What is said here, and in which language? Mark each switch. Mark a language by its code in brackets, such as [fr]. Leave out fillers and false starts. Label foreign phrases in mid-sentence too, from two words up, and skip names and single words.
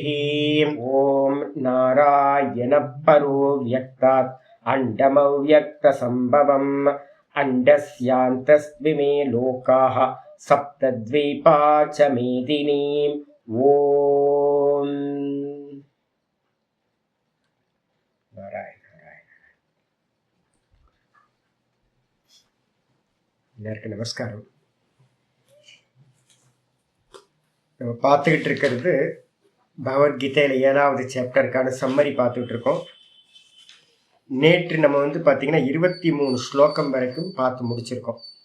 [sa] ओम नारायण परो व्यक्तात् अंडमव्यक्तसंभवम् अंडस्यान्तस्मिमे लोकाः सप्तद्वीपा च मेदिनी। ओम नारायण नारायण। [ta] எல்லாருக்கும் நமஸ்காரம். நம்ம பார்த்துக்கிட்டு இருக்கிறது பகவத்கீதையில் 7வது சாப்டருக்கான சம்மரி பார்த்துக்கிட்டு இருக்கோம். நேற்று நம்ம பார்த்தீங்கன்னா 23 ஸ்லோகம் வரைக்கும் பார்த்து முடிச்சிருக்கோம்.